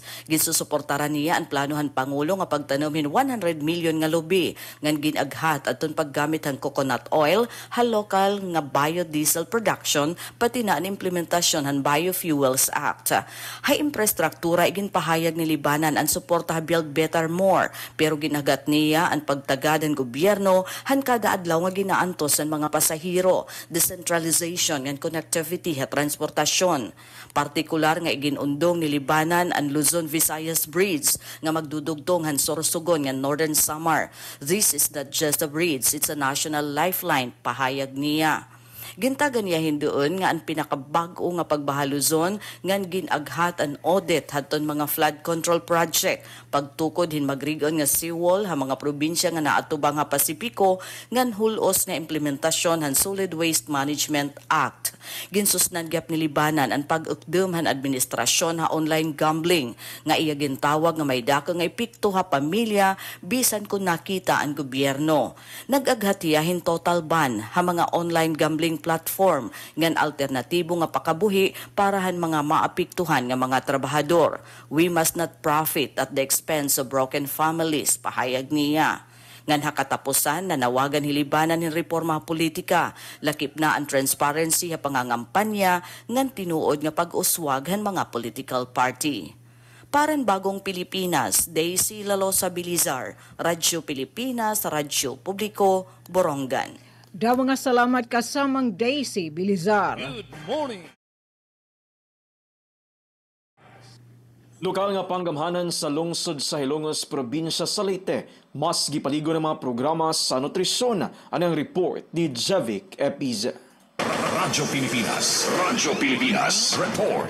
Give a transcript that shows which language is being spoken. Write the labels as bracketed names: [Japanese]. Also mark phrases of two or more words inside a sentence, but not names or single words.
[Waray] Ginsusuportaran niya ang planohan Pangulo nga pagtanawin 100 million nga lubi, ngan ginaghat aton paggamit ang coconut oil, ha lokal nga biodiesel production, pati na ang implementasyon han Biofuels Act. Hay infrastruktura igin pahayag ni Libanan ang suporta ha Build Better More, pero ginagat niya ang pagtagad ng gobyerno han kada adlaw nga ginaantos ang mga pasahero, [English] decentralization and connectivity [Waray] at transportasyon. Partikular nga iginundong ni Libanan ang Luzon Visayas Bridge nga magdudugtong han Sorsogon nga Northern Samar. [English] This is not just a bridge, it's a national lifeline, [Waray] pahayag niya. Gintagan niya hindoon nga ang pinakabago nga pagbahaluzon ngan ginaghat an audit hadton mga [English] flood control project, [Waray] pagtukod hin magrigon nga seawall ha mga probinsya nga naatubang ha Pasipiko ngan hulos nga implementasyon han Solid Waste Management Act. Ginsusnan gyap ni Libanan ang pag-ukdom han administrasyon ha [English] online gambling [Waray] nga iya gintawag nga may dako nga epekto ha pamilya bisan kung nakita ang gobyerno. Nag-aghatiyahin [English] total ban [Waray] ha mga [English] online gambling platform [Waray] ngan alternatibo nga pakabuhi para han mga maapektuhan nga mga trabahador. [English] We must not profit at the expense of broken families, [Waray] pahayag niya. Ngan hakatapusan na nawagan hilibanan ng reforma politika, lakip na ang transparency ha pangangampanya ngan tinuod nga pag-uswag han mga [English] political party. [Waray] Paran Bagong Pilipinas, Daisy Lalosa Bilizar, Radyo Pilipinas, Radyo Publiko, Borongan. Daw mga salamat kasamang Daisy Bilizar. [English] Good morning. [Cebuano] Lokal nga panggamhanan sa lungsod sa Hilongos, probinsya sa Leyte, mas gipaligo ng mga programa sa nutrisyon. Anong report ni Javic Epiza. Radyo Pilipinas report.